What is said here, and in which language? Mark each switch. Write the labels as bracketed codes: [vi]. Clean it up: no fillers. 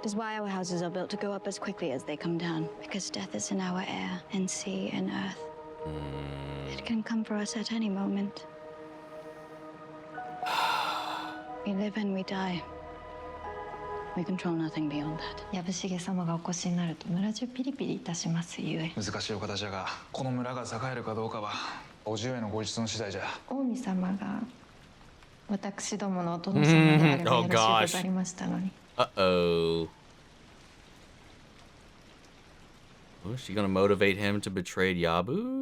[en] It is why our houses are built to go up as quickly as they come down. Because death is in our air and sea and earth. It can come for us at any moment. We live and we die. We control nothing beyond that. [ja] Yabushige 様がお越しになると村中ピリピリいたしますゆえ。難しいお方じゃが、この村が栄えるかどうかはおじ上のご一存次第じゃ。近江様が私どものお殿様であればよろしいございましたのに。 [en] Uh-oh. Oh, is she gonna motivate him to betray Yabu?